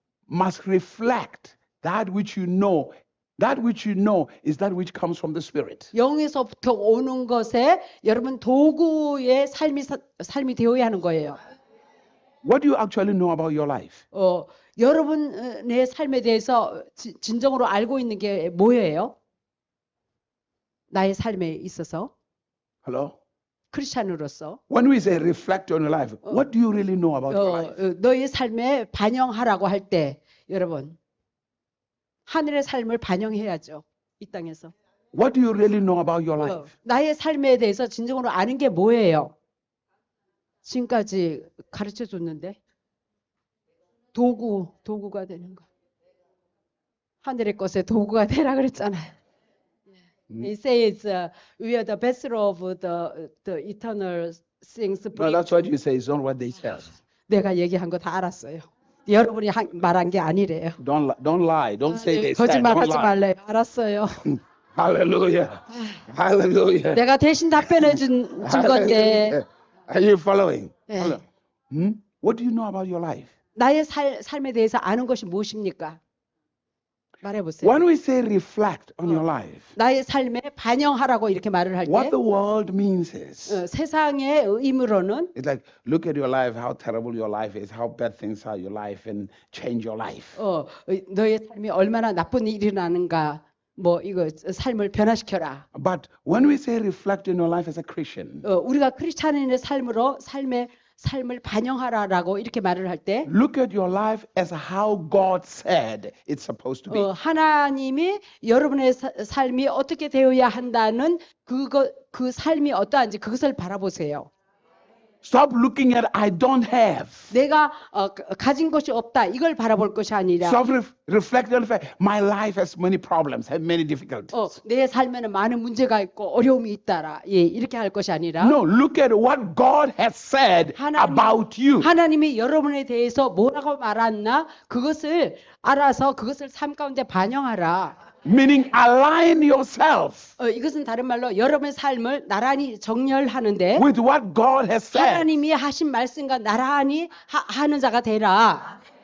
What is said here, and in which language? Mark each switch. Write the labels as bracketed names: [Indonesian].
[English] must reflect that which you know. That which you know is that which comes from the Spirit. [Korean] 영에서부터 오는 것에 여러분 도구의 삶이 되어야 하는 거예요. [English] What do you actually know about your life? [Korean] 여러분의 삶에 대해서 진정으로 알고 있는 게 뭐예요? 나의 삶에 있어서 [English] Hello? [Korean] 크리스찬으로서 [English] When we say reflect on your life, what do you really know about your life? [Korean] 너의 삶에 반영하라고 할 때 여러분 하늘의 삶을 반영해야죠. 이 땅에서. [English] What do you really know about your life? [Korean] 나의 삶에 대해서 진정으로 아는 게 뭐예요? 지금까지 가르쳐 줬는데 도구가 되는 거. 하늘의 것에 도구가 되라 그랬잖아요. [English] It says we are the vessel of the eternal things. No, that's what you say. It's not what they say. [Korean] 내가 얘기한 거 다 알았어요. 여러분이 말한 게 아니래요. [English] Don't lie. Don't say they said. [Korean] 거짓말하지 [English] Don't lie. [Korean] 말래요. 알았어요. [English] Hallelujah. Hallelujah. [Korean] 내가 대신 답변해 준 건데. [English] Are you following? [Korean] 네. [English] What do you know about your life? [Korean] 나의 삶에 대해서 아는 것이 무엇입니까? 말해보세요. [English] When we say reflect on your life, [Korean] 나의 삶에 반영하라고 이렇게 말을 할 [English] what [Korean] 때 [English] the world means is, [Korean] 세상의 의미로는 [English] it's like, look at your life, how terrible your life is, how bad things are in your life, and change your life. [Korean] 너의 삶이 얼마나 나쁜 일이 일어나는가, 뭐 이거 삶을 변화시켜라. [English] But when we say reflect in your life as a Christian, [Korean] 우리가 크리스찬인의 삶으로 삶을 반영하라라고 이렇게 말을 할 때 [English] look at your life as how God said it's supposed to be. [Korean] 하나님이 여러분의 삶이 어떻게 되어야 한다는 그 삶이 어떠한지 그것을 바라보세요. [English] Stop looking at I don't have. [Korean] 내가 가진 것이 없다 이걸 바라볼 것이 아니라 [English] Stop reflect on the fact my life has many problems, has many difficulties. [Korean] 내 삶에는 많은 문제가 있고 어려움이 있다라. 예, 이렇게 할 것이 아니라 [English] No, look at what God has said about you. [Korean] 하나님이 여러분에 대해서 뭐라고 말했나 그것을 알아서 그것을 삶 가운데 반영하라. [English] Meaning align yourself [Korean] 이것은 다른 말로 여러분의 삶을 나란히 정렬하는데 [English] with what God has said. [Korean] 하나님이 하신 말씀과 나란히 하는 자가 되라.